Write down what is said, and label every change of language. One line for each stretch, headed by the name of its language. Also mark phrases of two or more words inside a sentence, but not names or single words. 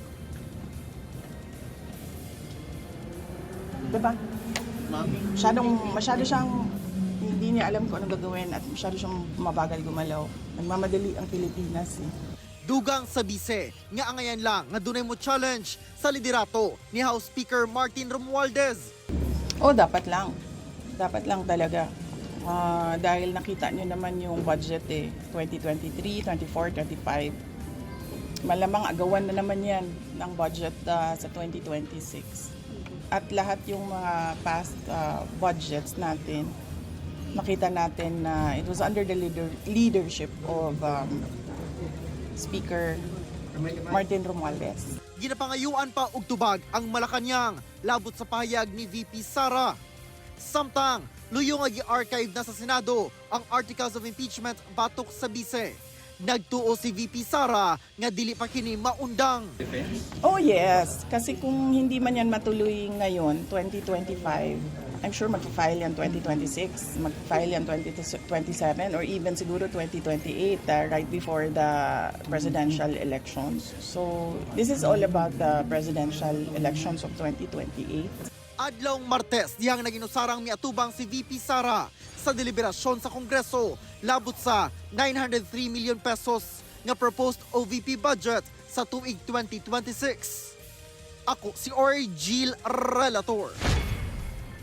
Filipino: Diba? Masyado siyang hindi niya alam kung anong gagawin at masyado siyang mabagal gumalaw. Nagmamadali ang Pilipinas.
Cebuano: Dugang sa bise nga angayan lang nga dunay mo challenge sa liderato ni House Speaker Martin Romualdez.
Filipino: Dapat lang. Dapat lang talaga. Dahil nakita niyo naman yung budget 2023, 24, 25. Malamang agawan na naman yan ng budget sa 2026. At lahat yung mga past budgets natin, nakita natin na
English: it was under the leadership of Speaker Martin Romualdez.
Cebuano: Ginapangayuan pa og tubag ang Malacañang labot sa pahayag ni VP Sara. Samtang luyo nga gi-archive na sa Senado ang Articles of Impeachment batok sa bise. Nagtuo si VP Sara nga dili pa kini maundang.
English: Oh yes,
Filipino: kasi kung hindi man yan matuloy ngayon, 2025,
English: I'm sure
Filipino: mag-file yan 2026, mag-file yan 2027,
English: or even
Filipino: siguro 2028,
English: right before the presidential elections. So this is all about the presidential elections of 2028.
Cebuano: Adlawng Martes dihang naginusarang miatubang si VP Sara sa deliberasyon sa Kongreso labot sa 903 million pesos nga
English: proposed OVP budget
Cebuano: sa tuig 2026. Ako si Argil Relator.